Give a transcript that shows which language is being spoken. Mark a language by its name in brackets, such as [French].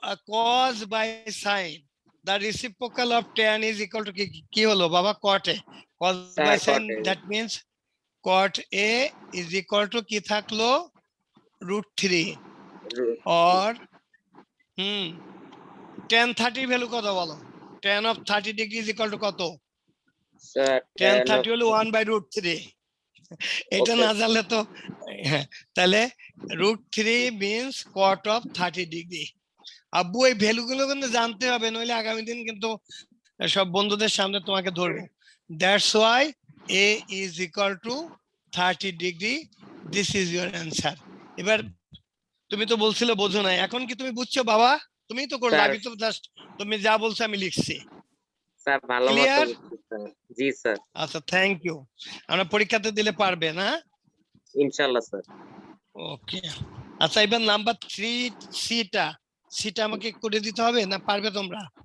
[English] cos by sin the reciprocal of tan is equal to [Bangla] কি হলো বাবা, [English] cot a, cos by sin that means cot a is equal to [Bangla] কি থাকলো [English] √3 or tan 30 [Bangla] value কত বলো, [English] tan of 30 degree is equal to [Bangla] কত? Sir tan 30 হলো 1/√3, এটা না জানলে তো, তাহলে √3 [English] means cot of 30 degree। [Bangla] আব্বু এই ভ্যালু গুলো কিন্তু জানতে হবে, নইলে আগামী দিন কিন্তু সব বন্ধুদের সামনে তোমাকে ধরবো। [English] That's why a is equal to 30 degree, this is your answer। [Bangla] এবার তুমি তো বলছিলে বোঝো না, এখন কি তুমি বুঝছো বাবা? তুমি তো করলে, আমি তো জাস্ট তুমি যা বলছো আমি লিখছি। স্যার ভালো মতো [English] Clear? [Bangla] বুঝছি স্যার। জি স্যার। আচ্ছা থ্যাংক ইউ, আমরা পরীক্ষাতে দিলে পারবে না? ইনশাআল্লাহ স্যার। ওকে আচ্ছা এবার নাম্বার 3 সিটা আমাকে করে দিতে হবে না, পারবে তোমরা?